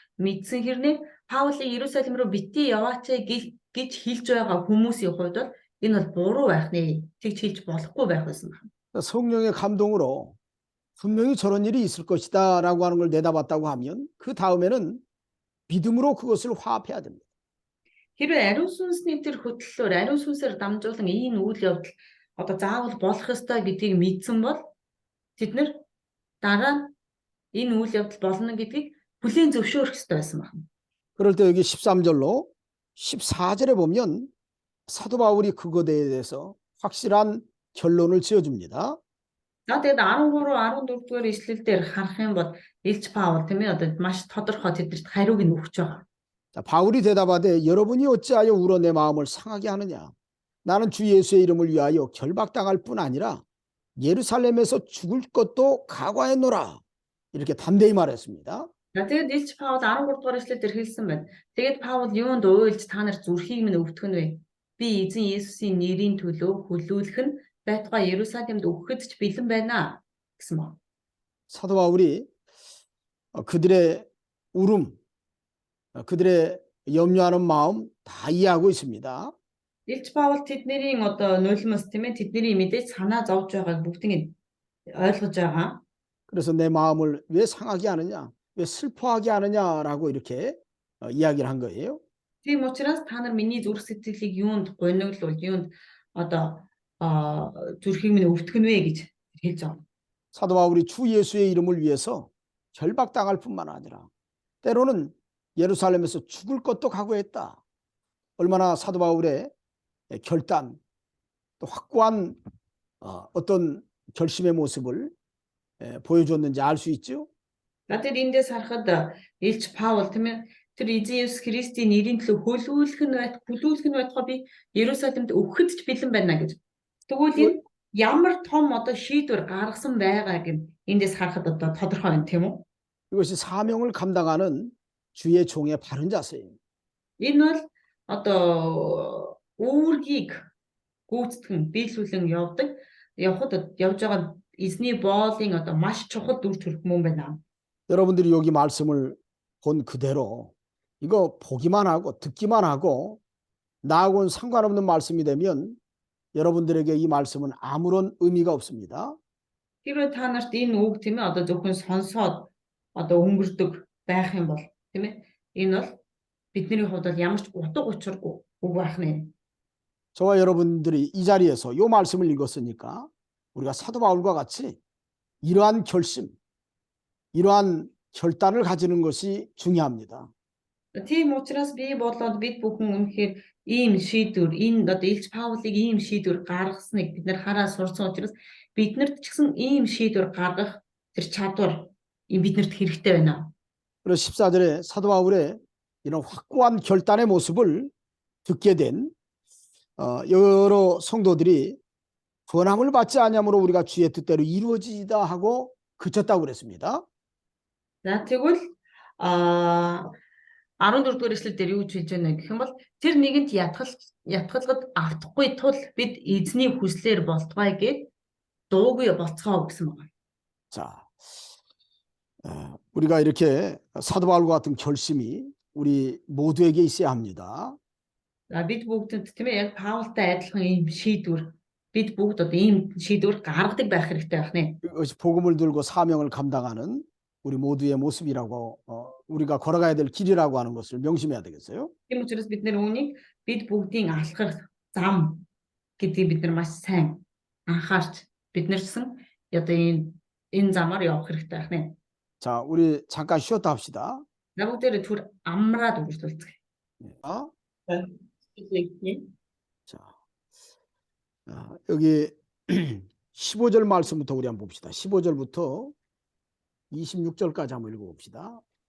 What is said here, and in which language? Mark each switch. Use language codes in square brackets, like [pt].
[mn] Мэдсэн хэрнээ Паулыг Иерусалим руу битгий яваач гэж хэлж байгаа хүмүүсийн хувьд бол энэ бол буруу байх нэ. Тэгж хэлж болохгүй байх байсан байна. [ko] 성령의 감동으로 분명히 저런 일이 있을 것이다 라고 하는 걸 내다봤다고 하면 그 다음에는 믿음으로 그것을 화합해야 됩니다. [mn] Хэрвээ ариун сүнсний тэр хөтлөлөөр ариун сүнсээр дамжуулан ийм үйл явдал одоо заавал болох ёстой гэдгийг мэдсэн бол тэд нэр дараа нь энэ үйл явдал болно гэдгийг бүлийн зөвшөөрөх ёстой байсан байна. [ko] 그럴 때 여기 13절로 14절에 보면 사도 바울이 그것에 대해서 확실한 결론을 지어줍니다. [mn] За тэгээд 13, 14 дугаар ишлэл дээр харах юм бол Илж Паул тийм ээ одоо маш тодорхой тэдэрт хариуг нь өгч байгаа. [ko] 자, 바울이 대답하되 여러분이 어찌하여 울어 내 마음을 상하게 하느냐. 나는 주 예수의 이름을 위하여 결박당할 뿐 아니라 예루살렘에서 죽을 것도 각오했노라. 이렇게 담대히 말했습니다. [mn] За тэгээд Илж Паул 13 дугаар ишлэл дээр хэлсэн байна. Тэгээд Паул юунд уйлж та нар зүрхийг минь өвтгөн вэ? Би эзэн Есүсийн нэрийн төлөө хүлүүлэх нь байтугай Иерусалимд өгөхөд ч бэлэн байна гэсэн байна. [ko] 사도 바울이 그들의 울음, 그들의 염려하는 마음 다 이해하고 있습니다. [mn] Илж Паул тэдний одоо нулимс тийм ээ тэдний мэдээж санаа зовж байгааг бүгдийг ойлгож байгаа. [ko] 그래서 내 마음을 왜 상하게 하느냐, 왜 슬퍼하게 하느냐라고 이렇게 이야기를 한 거예요. [mn] Тийм учраас та нар миний зүрх сэтгэлийг юунд гониглуул, юунд одоо зүрхийг минь өвтгөн вэ гэж хэлж байгаа. [ko] 사도 바울이 주 예수의 이름을 위해서 결박당할 뿐만 아니라 때로는 예루살렘에서 죽을 것도 각오했다. 얼마나 사도 바울의 결단, 또 확고한 어떤 결심의 모습을 보여줬는지 알 수 있죠. [mn] Надад эндээс харахад Илж Паул тийм ээ тэр эзэн Есүс Христийн нэрийн төлөө хүлүүлэх нь байтугай би Иерусалимд өгөхөд ч бэлэн байна гэж. Тэгвэл энэ ямар том одоо шийдвэр гаргасан байгааг эндээс харахад одоо тодорхой байна тийм үү? [ko] 이것이 사명을 감당하는 주의 종의 바른 자세예요. [mn] Энэ бол одоо үүргийг гүйцэтгэн биелүүлэн явж байгаа эзний боолын одоо маш чухал дүр төрхмөн байна. [ko] 여러분들이 여기 말씀을 본 그대로 이거 보기만 하고 듣기만 하고 나하고는 상관없는 말씀이 되면 여러분들에게 이 말씀은 아무런 의미가 없습니다. [mn] Хэрвээ та нарт энэ үг тийм ээ одоо зөвхөн сонсоод одоо өнгөрдөг байх юм бол тийм ээ энэ бол бидний хувьд бол ямар ч утга учиргүй үг байх нэ. [ko] 저와 여러분들이 이 자리에서 이 말씀을 읽었으니까 우리가 사도 바울과 같이 이러한 결심, 이러한 결단을 가지는 것이 중요합니다. [mn] Тийм учраас би болоод бид бүхэн үнэхээр ийм шийдвэр энэ одоо Илж Паулыг ийм шийдвэр гаргасныг бид нар хараа сурсан учраас биднэрт ч гэсэн ийм шийдвэр гаргах тэр чадвар биднэрт хэрэгтэй байна. [ko] 그래서 14절에 사도 바울의 이런 확고한 결단의 모습을 듣게 된 여러 성도들이 권함을 받지 아니함으로 우리가 주의 뜻대로 이루어지다 하고 그쳤다고 그랬습니다. [mn] За тэгвэл 14 дугаар эшлэл дээр юу гэж хэлж байна гэх юм бол тэр нэгэнт ятгалгад автахгүй тул бид эзний хүслээр болтугай гэд дуугүй болцгоо гэсэн байна. [ko] 자, 우리가 이렇게 사도 바울과 같은 결심이 우리 모두에게 있어야 합니다. [mn] За бид бүгдэд тийм ээ яг Паултай адилхан ийм шийдвэр бид бүгд одоо ийм шийдвэр гаргадаг байх хэрэгтэй байх нэ. [ko] 그것이 복음을 들고 사명을 감당하는 우리 모두의 모습이라고 우리가 걸어가야 될 길이라고 하는 것을 명심해야 되겠어요. [mn] Тийм учраас бид нэр үүнийг бид бүгдийн алхах зам гэдгийг бид нар маш сайн анхаарч бид нар гэсэн одоо энэ замаар явах хэрэгтэй байх нэ. [ko] 자, 우리 잠깐 쉬었다 합시다. [mn] За бүгдээрээ түр амраад үргэлжлүүлцгээе. 어? [ko] 네. 자, 여기 15절 말씀부터 우리 한번 봅시다. 15절부터 26절까지 한번 읽어봅시다.